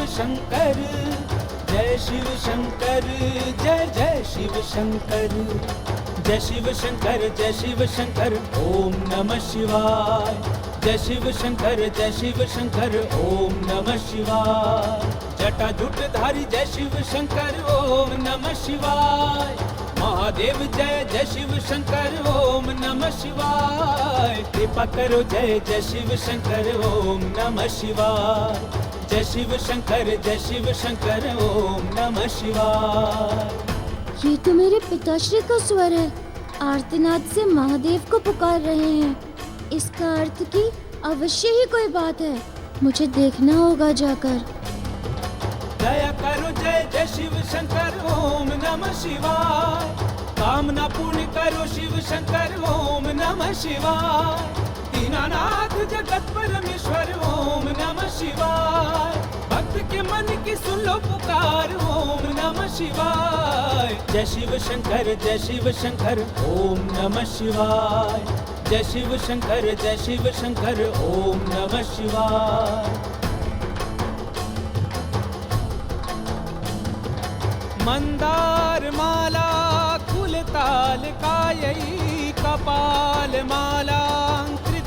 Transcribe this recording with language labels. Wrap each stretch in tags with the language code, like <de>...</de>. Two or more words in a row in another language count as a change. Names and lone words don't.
<hi>शंकर, जय शिव शंकर, जय जय शिव शंकर, जय शिव शंकर, जय शिव शंकर,</hi> <sa>ओम नमः शिवाय।</sa> <hi>जय शिव शंकर, जय शिव शंकर,</hi> <sa>ओम नमः शिवाय।</sa> <hi>जटा जटाजूटधारी जय शिव शंकर,</hi> <sa>ओम नमः शिवाय।</sa> <hi>महादेव जय जय शिव शंकर,</hi> <sa>ओम नमः शिवाय।</sa> <hi>कृपा करो जय जय शिव शंकर,</hi> <sa>ओम नमः शिवाय।</sa> <hi>जय शिव शंकर, जय शिव शंकर,</hi> <sa>ओम नमः शिवाय।</sa> <hi>ये तो मेरे पिताश्री का स्वर है, आर्तनाद से महादेव को पुकार रहे हैं। इसका अर्थ कि अवश्य ही कोई बात है, मुझे देखना होगा जाकर। दया करो जय जय शिव शंकर,</hi> <sa>ओम नमः शिवाय।</sa> <hi>कामना पूर्ण करो शिव शंकर,</hi> <sa>ओम नमः शिवाय।</sa> <hi>दीनानाथ जगत परमेश्वर,</hi> <sa>ओम नमः शिवाय।</sa> <hi>भक्त के मन की सुन लो पुकार,</hi> <sa>ओम नमः शिवाय।</sa> <hi>जय शिव शंकर, जय शिव शंकर,</hi> <sa>ओम नमः शिवाय।</sa> <hi>जय शिव शंकर</hi> <sa>ओम नमः शिवाय। मंदार माला कुलताल कायै कपाल मालांकृत</sa>